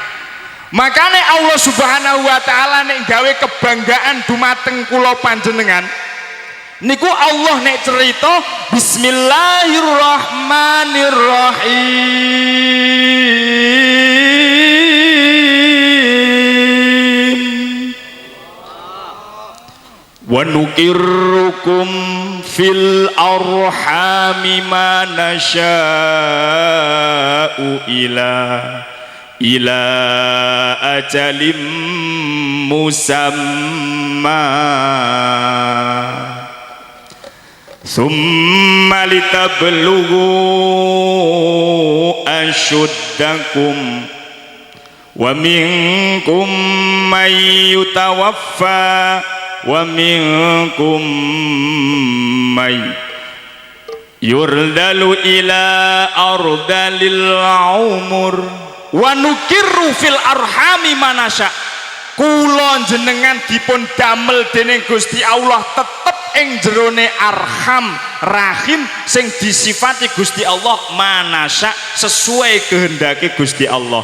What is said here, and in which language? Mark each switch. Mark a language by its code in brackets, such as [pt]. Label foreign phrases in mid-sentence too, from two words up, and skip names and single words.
[jv] Makane Allah [ar] سبحانه وتعالى [jv] nek gawe kebanggaan dumateng kula panjenengan niku Allah nek cerita Bismillahirrahmanirrahim [ar] ونقركم في الأرحام ما نشاء إلى أجل مسمى ثم لتبلغوا أشدكم ومنكم من يتوفى ومنكم من yutawaffa wa minkum may يرد إلى أرذل العمر ونقر في الأرحام ما نشاء [jv] kula jenengan dipun damel dening Gusti Allah tetep ing jerone arham rahim sing disifati Gusti Allah manasya sesuai kehendake Gusti Allah.